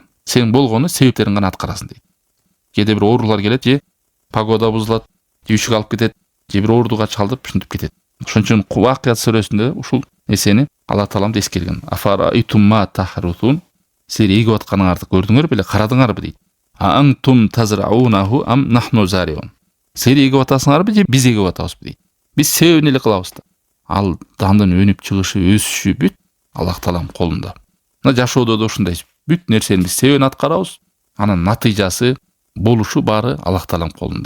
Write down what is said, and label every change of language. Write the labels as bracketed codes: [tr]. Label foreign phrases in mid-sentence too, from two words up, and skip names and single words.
[ky] Сен болгону себептерин гана аткарасың дейт. Кээде бир оорулар келет, же погода бузулат, же үшүк алып кетет, же бир оорудуга чалдып ушинтип кетет. Ошон үчүн Вакыят сүрөсүндө ушул нерсени Аллах Таалам эскерген. [ar] أفرأيتم ما تحرثون. [ky] Силер эгип атканыңарды көрдүңөр беле, карадыңарбы дейт. [ar] أأنتم تزرعونه أم نحن الزارعون. [ky] Силер эгип атасыңарбы же биз эгип атабызбы дейт. Биз себебин эле кылабыз да. Ал дандын өнүп чыгышы, өсүшү бүт Аллах Таалам колунда. Мына жашоодо да ушундай. Бүт нерсени биз себебин аткарабыз. Анын натыйжасы, болушу баары Аллах Таалам колунда.